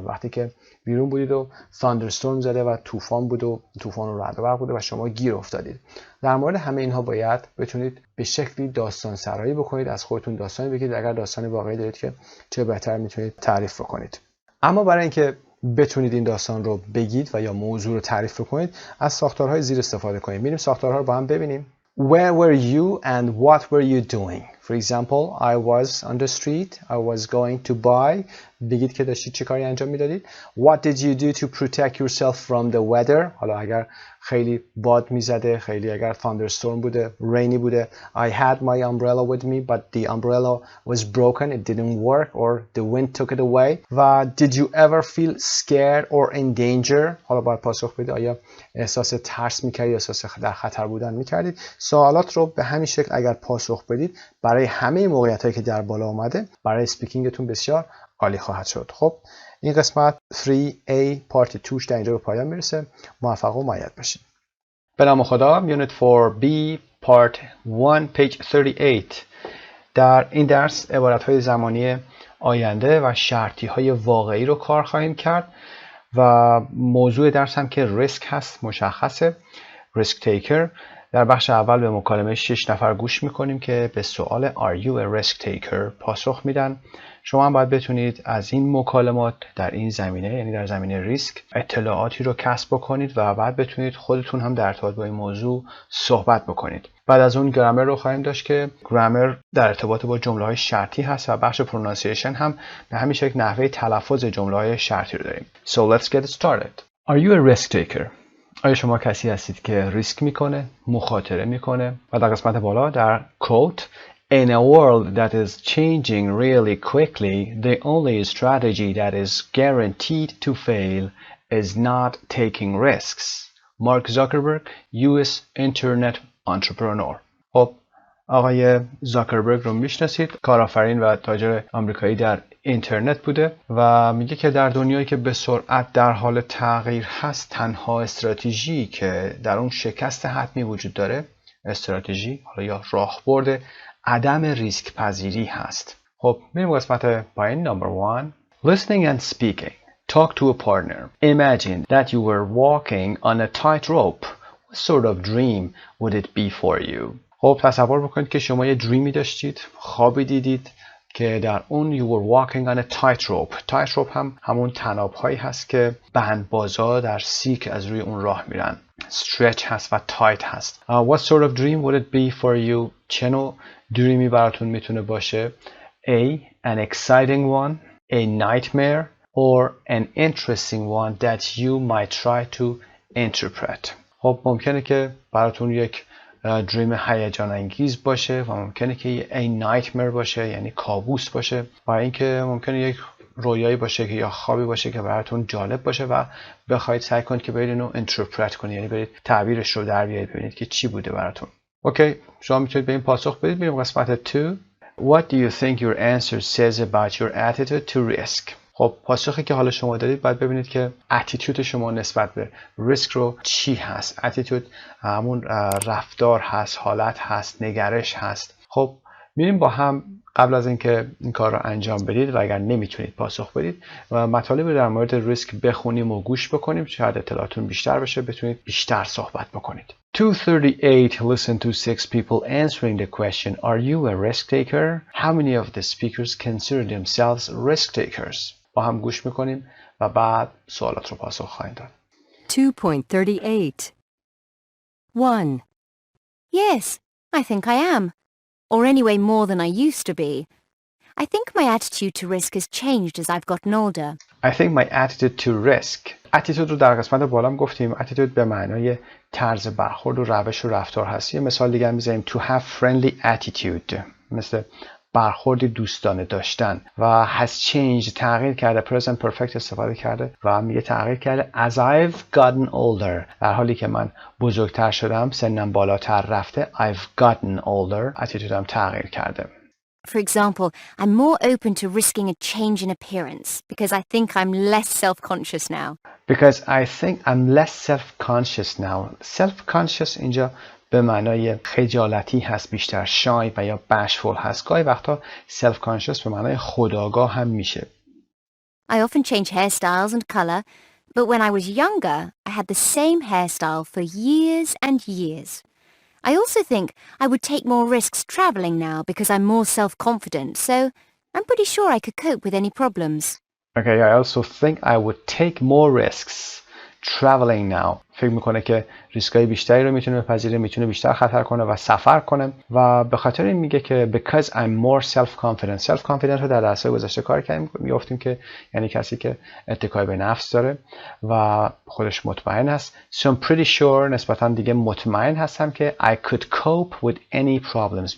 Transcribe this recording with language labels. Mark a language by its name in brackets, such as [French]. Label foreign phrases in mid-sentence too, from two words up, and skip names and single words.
[Persian] وقتی که بیرون بودید و thunderstorm زده و طوفان بود و طوفان و رعد و برق بوده و شما گیر افتادید. در مورد همه اینها باید بتونید به شکلی داستان سرایی بکنید، از خودتون داستانی بگید. اگر داستان واقعی دارید که چه بهتر میتونید تعریف بکنید. اما برای اینکه بتونید این داستان رو بگید و یا موضوع رو تعریف کنید از ساختارهای زیر استفاده کنید. میریم ساختارها رو با هم ببینیم. [English] Where were you and what were you doing? For example, I was on the street. I was going to buy. [Persian] بگید که داشتید چه کاری انجام میدادید. [English] What did you do to protect yourself from the weather? [Persian] حالا اگر خیلی باد میزده، خیلی اگر thunderstorm بوده، rainy بوده. [English] I had my umbrella with me, but the umbrella was broken. It didn't work or the wind took it away. و did you ever feel scared or in danger? [Persian] حالا باید پاسخ بدید آیا احساس ترس میکردید، احساس در خطر بودن میکردید. سوالات رو به همین شکل اگر پاسخ بدید برای همه موقعیتایی که در بالا اومده برای اسپیکینگتون بسیار عالی خواهد شد. خب این قسمت 3A پارت 2 در اینجا به پایان میرسه. موفق و مؤید باشید. به نام خدا. [English] unit 4B part 1 page 38. [Persian] در این درس عبارت‌های زمانی آینده و شرطی‌های واقعی رو کار خواهیم کرد و موضوع درس هم که ریسک هست مشخصه. [English] risk taker. [Persian] در بخش اول به مکالمه 6 نفر گوش میکنیم که به سوال [English] Are you a risk taker [Persian] پاسخ میدن. شما هم باید بتونید از این مکالمات در این زمینه، یعنی در زمینه ریسک، اطلاعاتی رو کسب بکنید و بعد بتونید خودتون هم در ارتباط با این موضوع صحبت بکنید. بعد از اون گرامر رو خواهیم داشت که گرامر در ارتباط با جمله‌های شرطی هست و بخش پرونانسیشن هم به همین شکل نحوه تلفظ جمله‌های شرطی رو داریم. [English] So let's get started. Are you a risk taker؟ [Persian] آیا شما کسی هستید که ریسک میکنه، مخاطره میکنه؟ و در قسمت بالا در [English] quote In a world that is changing really quickly, the only strategy that is guaranteed to fail is not taking risks. Mark Zuckerberg, US Internet Entrepreneur. [Persian] خب آقای زاکربرگ رو میشناسید، کارآفرین و تاجر آمریکایی در اینترنت بوده و میگه که در دنیایی که به سرعت در حال تغییر هست، تنها استراتژی که در اون شکست حتمی وجود داره، استراتژی حالا یا راهبرد عدم ریسک پذیری هست. خب میریم قسمت پایین. [English] Number 1. Listening and speaking. Talk to a partner. Imagine that you were walking on a tightrope. What sort of dream would it be for you? [Persian] خب تصور بکنید که شما یه دریمی داشتید، خوابی دیدید که در اون [English] you were walking on a tightrope. [Persian] tightrope هم همون طناب هایی هست که بندبازا در سیرک از روی اون راه میرن. stretch هست و tight هست. [English] What sort of dream would it be for you? [Persian] چه نوع دریمی براتون میتونه باشه؟ [English] A. An exciting one, a nightmare, or an interesting one that you might try to interpret. [Persian] خب ممکنه که براتون یک دریم هیجان انگیز باشه و ممکنه که [English] a nightmare [Persian] باشه، یعنی کابوس باشه، و اینکه ممکنه یک رویایی باشه که یا خوابی باشه که براتون جالب باشه و بخواید سعی کنید که برید اینو اینترپرت کنید، یعنی برید تعبیرش رو در بیارید ببینید که چی بوده براتون. اوکی، شما میتونید به این پاسخ بدید. میریم قسمت 2. [English] What do you think your answer says about your attitude to risk؟ [Persian] خب پاسخی که حالا شما دارید باید ببینید که اتیتود شما نسبت به ریسک رو چی هست. اتیتود همون رفتار هست، حالت هست، نگرش هست. خب میریم با هم قبل از اینکه این کار رو انجام بدید و اگر نمیتونید پاسخ بدید و مطالب در مورد ریسک بخونیم و گوش بکنیم، شاید اطلاعاتون بیشتر بشه، بتونید بیشتر صحبت بکنید. 238. [English] Listen to 6 people answering the question, Are you a risk taker? How many of the speakers consider themselves risk takers? [Persian] با هم گوش میکنیم و بعد سوالات رو پاسخ خواهیم داد. 2.38 1. [English] Yes, I think I am. Or anyway more than I used to be. I think my attitude to risk has changed as I've gotten older. I think my attitude to risk. [Persian] attitude رو در قسمت بالام گفتیم. attitude به معنای طرز برخورد و روش و رفتار هست. یه مثال دیگه میذاریم [English] to have friendly attitude. [Persian] مثل برخوردی دوستانه داشتن. و [English] has changed [Persian] تغییر کرده. [English] present perfect [Persian] استفاده کرده و میگه تغییر کرده [English] as I've gotten older. [Persian] در حالی که من بزرگتر شدم، سنم بالاتر رفته. [English] I've gotten older. [Persian] attitudeم تغییر کرده. [English] For example, I'm more open to risking a change in appearance because I think I'm less self-conscious now. Because I think I'm less self-conscious now. [Persian] Self-conscious اینجا به معنای خجالتی هست، بیشتر شای و یا bashful هست. گاهی وقتا self-conscious به معنای خودآگاه هم میشه. [English] I often change hairstyles and color, but when I was younger, I had the same hairstyle for years and years. I also think I would take more risks traveling now because I'm more self-confident, so I'm pretty sure I could cope with any problems. Okay, I also think I would take more risks traveling now. [Persian] فکر میکنه که ریسکای بیشتری رو میتونه بپذیره، میتونه بیشتر خطر کنه و سفر کنه و به خاطر این میگه که [English] because I'm more self-confident. [Persian] self-confident رو در درس‌های گذشته کار کردیم، میگفتیم که یعنی کسی که اتکای به نفس داره و خودش مطمئن است. [English] So I'm pretty sure [Persian] نسبتا دیگه مطمئن هستم که [English] I could cope with any problems.